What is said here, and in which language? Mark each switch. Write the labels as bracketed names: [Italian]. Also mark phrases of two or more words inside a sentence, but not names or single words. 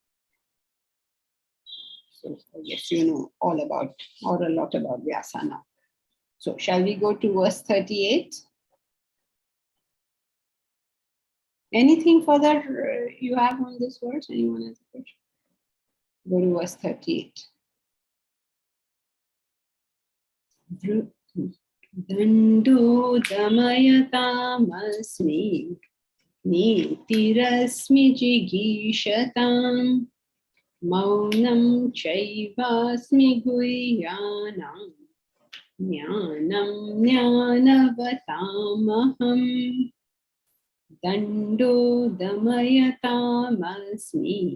[English] So I guess you know all a lot about Vyasa now. So shall we go to verse 38? Anything further you have on this verse? Anyone has a question? Go to verse 38. [Sanskrit] दण्डो दमयतां नीतिरस्मि जिगीषताम् मौनं चैवास्मि गुह्यानां ज्ञानं ज्ञानवतामहम् दण्डो दमयताम्